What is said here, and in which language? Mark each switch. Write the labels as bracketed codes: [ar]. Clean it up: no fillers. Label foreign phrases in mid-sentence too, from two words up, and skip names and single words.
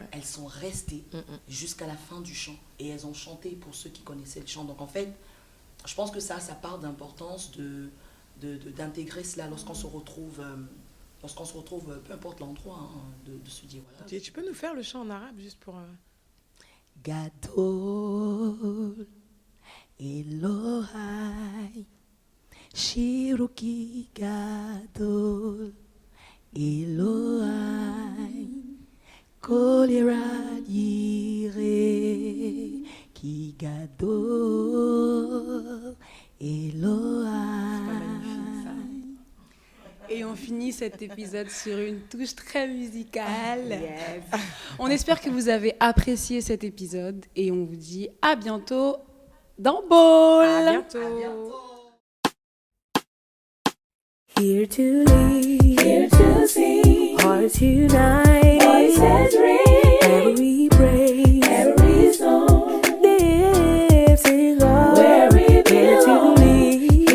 [fr] Elles sont restées jusqu'à la fin du chant et elles ont chanté pour ceux qui connaissaient le chant. Donc en fait, je pense que ça part d'importance d'intégrer cela lorsqu'on se retrouve, peu importe l'endroit, hein, de se dire voilà. Tu peux nous faire le chant en arabe juste pour... [he] גדול אלוהי שירו כי גדול אלוהי כל ירד יראה כי גדול אלוהי. [fr] Et on finit cet épisode sur une touche très musicale. On espère que vous avez apprécié cet épisode et on vous dit à bientôt dans Ball. À bientôt. [en] Here to lead, Here to sing. hearts unite. Voices ring. Every praise, Every song. lives in God. Where we Here to belong.